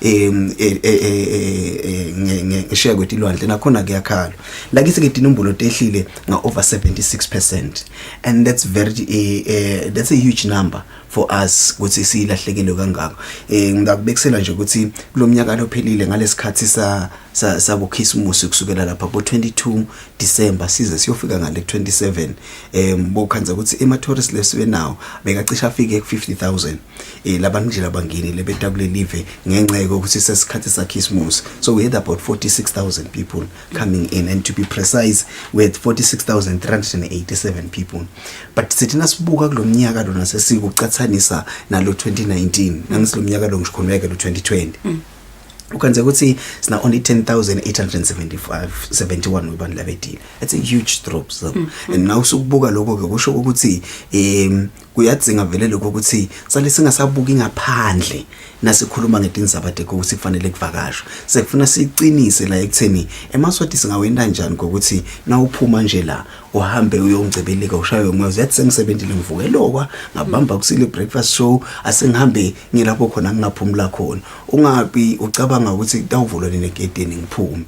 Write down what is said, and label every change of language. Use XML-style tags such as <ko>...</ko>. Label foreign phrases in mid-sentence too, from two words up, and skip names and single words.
<ss>ngishiya kwetilwandle nakhona kuyakhalwa lakithi ke tinombolo tehlile nga</ss> <en>over 76% and that's a huge number for us</en> <ss>ukuthi silahlekele kangako. Ngakubekisela nje ukuthi kulomnyaka lophelile ngalesikhathi sabo Christmas kusukela lapha bo 22 December size siyofika ngale 27 bokhanza ukuthi tourist leswe now bekacisha afike ku 50,000 labantu nje labangeni lebeta kule live ngenxeko ukuthi sesikhathi sa Christmas.</ss> <en>So we had about 46,000 people coming in, and to be precise we had 46,387 people.</en> <ss>But sithina sibuka kulomnyaka lona sesikuqathanisa nalo 2019 nangisilomnyaka lo ngishikhulumeka lo 2020 ukwenza ukuthi sina only 10,871 webantu labedile.</ss> <en>It's a huge drop. So and now</en> <ss>sokubuka lokho ke kusho ukuthi kuyadzinga vele lokho ukuthi sale singasabuki ngaphandle nasikhuluma ngedinzabade ukuthi kufanele kuvakashwe. Sekufuna siqinise la ekutheni emaswati singawenda njani ukuthi na uphuma nje la uhambe uyongcebeleka ushaye umoya yathi sengisebenzile ngivuke lokwa ngabamba Kusile breakfast show asengihambe ngilapho khona ngingaphumula khona ungabi ucabanga ukuthi kutawuvulwa negedeni ngiphume.</ss>